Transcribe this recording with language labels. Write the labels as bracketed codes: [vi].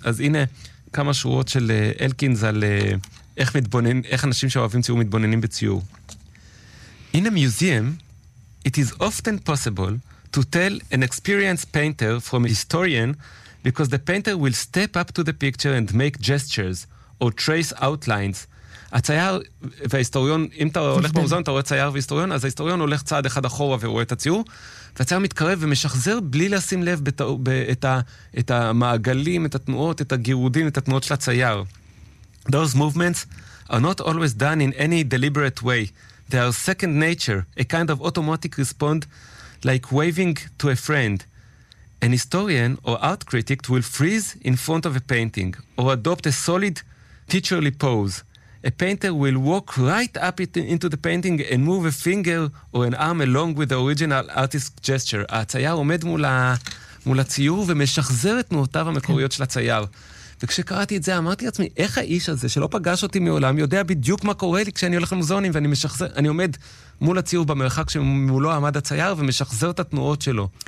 [he] אז הנה כמה שורות של אלקינס על איך אנשים שאוהבים ציור מתבוננים בציור. [en] In a museum, it is often possible to tell an experienced painter from a historian because the painter will step up to the picture and make gestures or trace outlines. [he] הצייר וההיסטוריון, אם אתה הולך במוזיאון, אתה רואה צייר והיסטוריון, אז ההיסטוריון הולך צעד אחד אחורה ורואה את הציור, והצייר מתקרב ומשחזר בלי לשים לב את המעגלים, את התנועות, את הגירודים, את התנועות של הצייר. [en] Those movements are not always done in any deliberate way. They are second nature, a kind of automatic response like waving to a friend. An historian or art critic will freeze in front of a painting or adopt a solid teacherly pose. A painter will walk right up into the painting and move a finger or an arm along with the original artist's gesture. [he] הצייר עומד מול הציור ומשחזר את תנועותיו המקוריות של הצייר. וכשקראתי את זה, אמרתי לעצמי, איך האיש הזה שלא פגש אותי מעולם, יודע בדיוק מה קורה לי כשאני הולך למוזיאונים ואני משחזר, אני עומד מול הציור במרחק שמולו עמד הצייר ומשחזר את התנועות שלו.